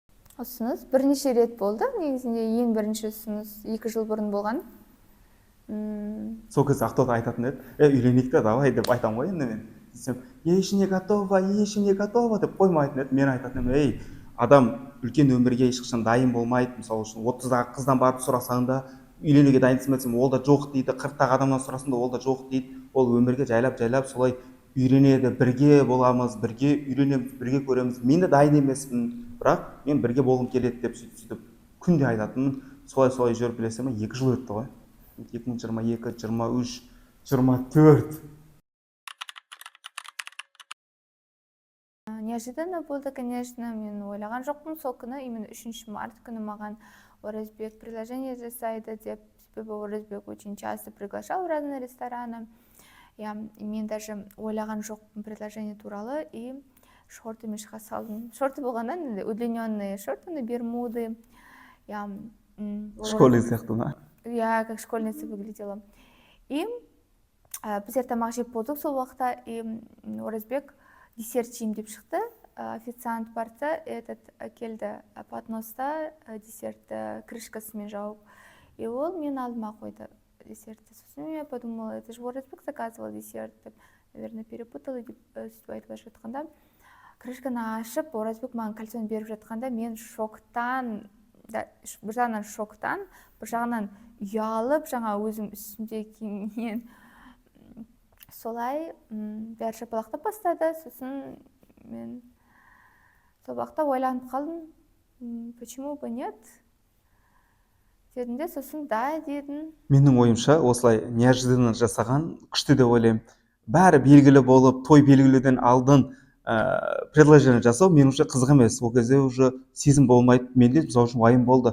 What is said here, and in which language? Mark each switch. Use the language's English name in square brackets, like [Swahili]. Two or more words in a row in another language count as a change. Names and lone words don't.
[Kazakh] ұсыныс бірнеше рет болды. Негізінде ең бірінші ұсыныс 2 жыл бұрын болған. Сол кезде ақтоты айтатын еді, үйленейік те давай деп айтамын ғой енді мен. Десем, [Russian] я еще не готова [Kazakh] деп қоймайтын еді. Мен айтатын едім, адам үлкен өмірге ешқашан дайын болмайды. Мысалы үшін 30-дағы қыздан барып сұрасаң да үйленуге дайынсың ба десем, ол да жоқ дейді. 40-тағы адамнан сұрасаң да ол да жоқ дейді. Ол өмірге жайлап солай үйренеді, бірге боламыз, бірге үйренеміз, бірге көреміз. Мен де дайын емеспін, бірақ мен бірге болғым келеді деп сөйтіп күнде айтатынмын. Солай жүріп білесің ба, 2 жыл өтті ғой. 2022, 23, 24. Неожиданно болды, конечно, мен ойлаған жоқпын. Сол күні, именно 3 март күні маған Оразбек предложение жасайды деп, себебі Оразбек [Russian] очень часто приглашал в разные рестораны. [Kazakh] Мен даже ойлаған жоқпын предложение туралы, и шортымен шыға салдым. [Russian] Шорты болғаннан, удлиненные шорты, бермуды. [Kazakh] Школьный сияқты ма? [Russian] Как школьница выглядела. [Kazakh] И біз тамақ жеп болдық сол уақытта, и Оразбек десерт жеймін деп шықты. Официант барса, келді подноста десертті крышкасымен жауып. И ол мен алдыма қойды десертті. [Russian] Сосын я подумала, это же Оразбек заказывал десерт, деп, наверное, перепутала [Kazakh] деп сөйтіп айтып жатқанда. Крышканы ашып, Оразбек маған кольцоны беріп жатқанда, мен шоктан, бір жағынан шоктан, бір жағынан ұялып, жаңа өзім үстімде киінген. Солай бәрі шапалақтап бастады. Сосын мен сол уақытта ойланып қалдым, [Russian] почему бы нет? [Kazakh] Дедім де, сосын да дедім. Менің ойымша, осылай неожиданно жасаған күшті деп ойлаймын. Бәрі белгілі болып, той белгілеуден алдын предложение жасау меніңше қызық емес. Ол кезде уже сезім болмайды. Менде мысалы үшін уайым болды.